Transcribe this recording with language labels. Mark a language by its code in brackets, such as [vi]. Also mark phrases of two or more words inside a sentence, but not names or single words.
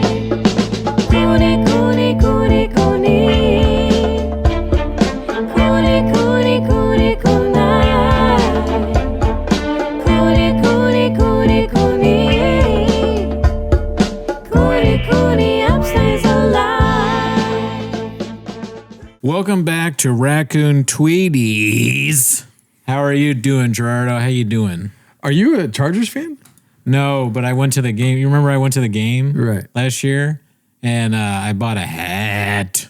[en] Cooney, Cooney, Cooney, Cooney. Cooney, Cooney, Cooney, Cooney. Cooney, Cooney, Cooney, Cooney. Cooney, Cooney, upstays alive. Welcome back to Raccoon Tweeties. How are you doing, Gerardo? How you doing? Are you a Chargers fan? No, but I went to the game. You remember I went to the game Right. last year, and I bought a hat.